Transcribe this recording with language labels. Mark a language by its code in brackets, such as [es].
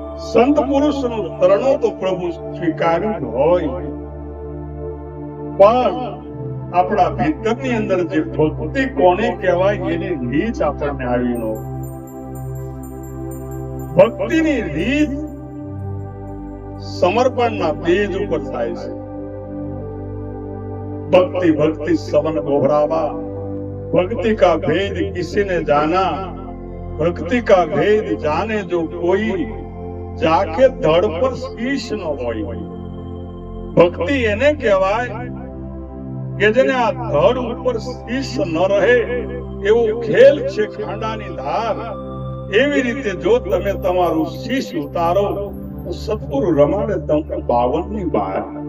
[gu] સંત પુરુષનું શરણું તો પ્રભુ સ્વીકાર્યું હોય, પણ આપણા ભીતરની અંદર જે ભક્તિ કોને કહેવાય એની રીત આપણને આવી ન. ભક્તિની રીત સમર્પણના પેજ ઉપર થાય છે. [hi] भक्ति भक्ति सवन दोहरावा, भक्ति का भेद किसी ने जाना, भक्ति का भेद जाने जो कोई, जाके धड़ पर शीश न होई. [gu] भक्ति એને કહેવાય કે જેને આ ધડ ઉપર શીશ ન રહે એવો ખેલ છે ખાંડાની ધાર. એવી રીતે જો તમે તમારું શીશ ઉતારો તો સતગુરુ રમાડે તમને 52 ની બહાર.